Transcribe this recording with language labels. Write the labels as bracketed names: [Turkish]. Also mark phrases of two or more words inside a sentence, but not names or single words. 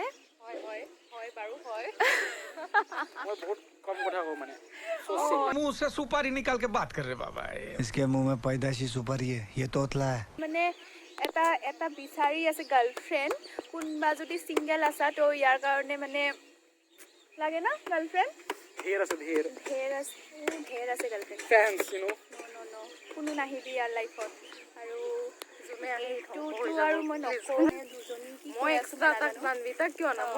[Assamese] হয় বাৰু হয়। মই বহুত কম কথা কওঁ মানে। [Hindi] मुंह से सुपारी निकाल के बात कर रहे बाबा। इसके मुंह में पैदाशी सुपारी है, ये तोतला है। [Assamese] মানে এটা বিচাৰি আছে গাৰ্লফ্ৰেণ্ড। কোনোবা যদি ছিংগল আছা তো ইয়াৰ কাৰণে মানে লাগে না গাৰ্লফ্ৰেণ্ড? ঢেৰ আছে গাৰ্লফ্ৰেণ্ড। [English] fans, you know. [Assamese] কোনো নাহিবি ইয়াৰ লাইফত। আৰু এইটোতো আৰু মই নকওঁ, দুজনী কি কৈ আছোঁ নাজানো।